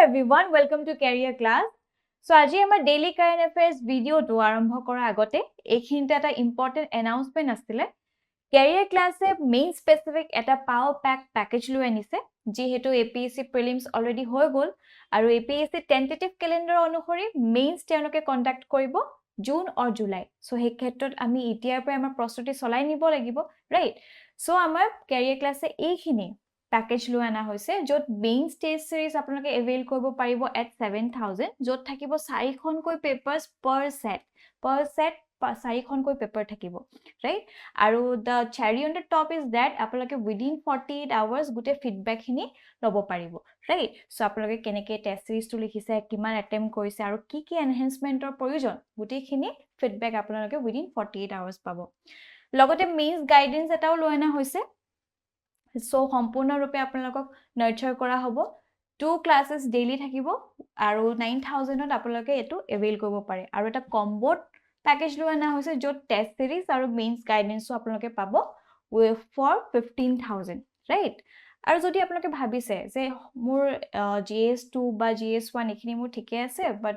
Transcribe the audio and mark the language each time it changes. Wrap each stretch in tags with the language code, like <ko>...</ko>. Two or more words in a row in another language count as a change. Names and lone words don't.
<en>everyone, welcome to Career Class.</en> <as>So আজি আমাৰ</as> <en>daily current affairs video</en> <as>টো আৰম্ভ কৰাৰ আগতে এইখিনিতে এটা</as> <en>important announcement</en> <as>আছিলে Career Class এ</as> <en>main specific</en> <as>এটা</as> <en>power pack package</en> <as>লৈ আনিছে যিহেতু APSC</as> <en>prelims already</en> <as>হৈ গল আৰু APSC</as> <en>tentative calendar</en> <as>অনুসৰি mains তেওঁলোকে conduct কৰিব জুন or জুলাই so সেই ক্ষেত্ৰত আমি এতিয়াৰ পৰা আমাৰ প্ৰস্তুতি চলাই নিব লাগিব</as> <en>right so</en> <as>আমাৰ Career Class এ এইখিনি package লৈ আনা হৈছে যত</as> <en>main test series</en> <as>আপোনালোকে avail কৰিব পাৰিব at 7000 যত থাকিব 4খনকৈ</as> <en>papers per set</en> <as>4খনকৈ paper থাকিব right আৰু</as> <en>the cherry on the top is that</en> <as>আপোনালোকে</as> <en>within 48 hours</en> <as>গুটে feedback খিনি লব পাৰিব</as> <en>right so</en> <as>আপোনালোকে কেনেকৈ</as> <en>test series</en> <as>টো লিখিছে কিমান attempt কৰিছে আৰু কি কি enhancementৰ প্ৰয়োজন গুটেখিনি feedback আপোনালোকে</as> <en>within 48 hours</en> <as>পাব লগতে</as> <en>mains guidance</en> <as>এটাও লৈ আনা হৈছে So সম্পূৰ্ণ ৰূপে আপোনালোকক নাৰ্চাৰ কৰা হ'ব 2</as> <en>classes daily</en> <as>থাকিব আৰু 9000 ত আপোনালোকে এটো এভেইল কৰিব পাৰে আৰু এটা</as> <en>combo package</en> <as>লৈ আনা হৈছে যত</as> <en>test series</en> <as>আৰু</as> <en>mains guidance</en> <as>আপোনালোকে পাব for 15000 ৰাইট আৰু যদি আপোনালোকে ভাবিছে যে মোৰ GS2 বা GS1 এখিনি মোৰ ঠিকে আছে বাট</as>